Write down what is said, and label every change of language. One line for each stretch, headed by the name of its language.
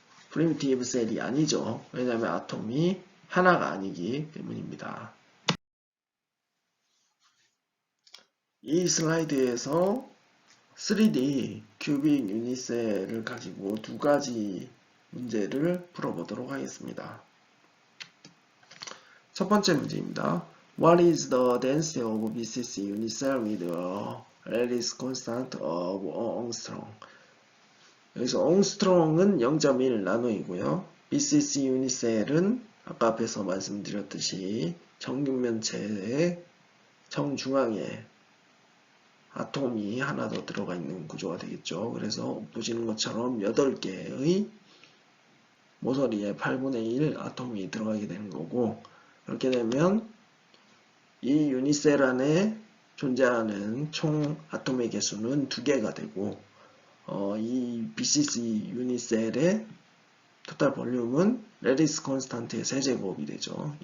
Korean: 프리미티브 셀이 아니죠. 왜냐하면 아톰이 하나가 아니기 때문입니다. 이 슬라이드에서 3D 큐빅 유니셀을 가지고 두 가지 문제를 풀어보도록 하겠습니다. 첫 번째 문제입니다.
English: What is the density of BCC unicell with a lattice constant of angstrom?
Korean: 여기서 angstrom은 0.1 나노이고요. BCC 유니셀은 아까 앞에서 말씀드렸듯이 정육면체의 정중앙에 아톰이 하나 더 들어가 있는 구조가 되겠죠. 그래서 보시는 것처럼 8개의 모서리에 8분의 1 아톰이 들어가게 되는 거고 그렇게 되면 이 유니셀 안에 존재하는 총 아톰의 개수는 2개가 되고 이 BCC 유니셀의 토탈 볼륨은 레디스 콘스탄트의 세제곱이 되죠.